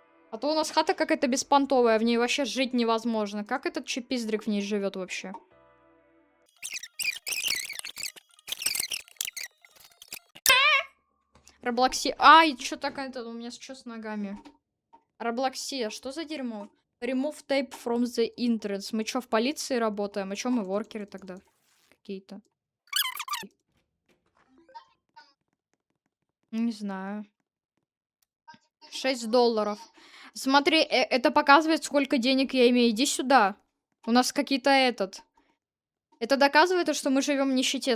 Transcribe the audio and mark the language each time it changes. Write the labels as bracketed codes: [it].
[ru] А то у нас хата какая-то беспонтовая, в ней вообще жить невозможно. Как этот чипиздрик в ней живет вообще? Роблокси... Ай, что такое у меня что с ногами? Роблоксия, что за дерьмо? [en] Remove tape from the entrance. [ru] Мы что, в полиции работаем? А что мы воркеры тогда? Какие-то. Не знаю. $6. Смотри, это показывает, сколько денег я имею. Иди сюда. У нас какие-то Это доказывает, что мы живем в нищете.